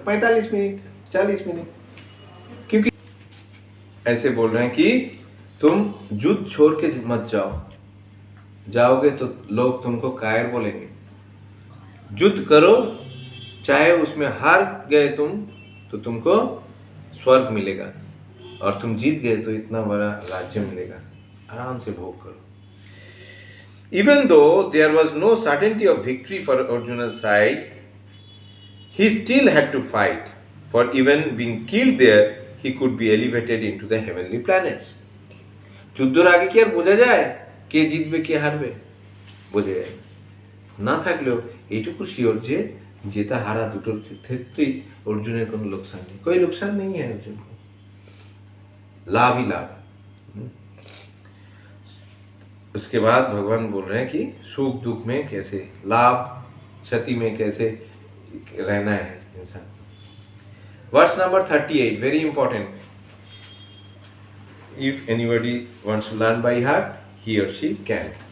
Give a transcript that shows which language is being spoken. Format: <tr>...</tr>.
<hi>45 minute 40 minute. क्योंकि ऐसे बोल रहे हैं कि तुम युद्ध छोड़ के मत जाओगे तो लोग तुमको कायर बोलेंगे। युद्ध करो, चाहे उसमें हार गए तुम तो तुमको स्वर्ग मिलेगा, और तुम जीत गए तो इतना बड़ा राज्य मिलेगा। आराम से भोग करो।</hi> <en>Even though there was no certainty of victory for Arjuna's side, he still had to fight, for even being killed there he could be elevated into the heavenly planets.</en> <bn>যুদ্ধর আগে কি আর বোঝা যায় কে জিতবে কে হারবে? বোঝা যায় না থাকলেও এইটুকু শিওর যে জেতা হারা দুটোর ক্ষেত্রেই अर्जुन কোনো</bn> <hi>नुकसान नहीं, कोई नुकसान नहीं है अर्जुन को, लाभ ही लाभ। उसके बाद भगवान बोल रहे हैं कि सुख दुख में कैसे, लाभ क्षति में कैसे रहना है इंसान।</hi> <en>Verse number 38, very important. If anybody wants to learn by heart, he or she can.</en>